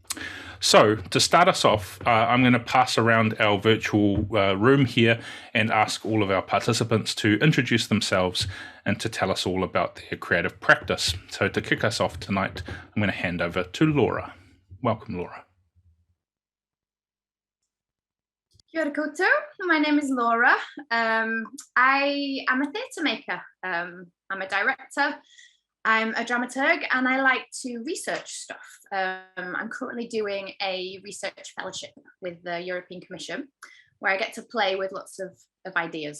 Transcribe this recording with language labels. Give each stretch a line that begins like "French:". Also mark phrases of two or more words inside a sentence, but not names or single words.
English: So to start us off, I'm going to pass around our virtual room here and ask all of our participants to introduce themselves and to tell us all about their creative practice. So to kick us off tonight, I'm going to hand over to Laura. Welcome, Laura.
Māori: Kia ora koutou.
English: My name is Laura. I am a theatre maker. I'm a director, I'm a dramaturg, and I like to research stuff. I'm currently doing a research fellowship with the European Commission, where I get to play with lots of ideas.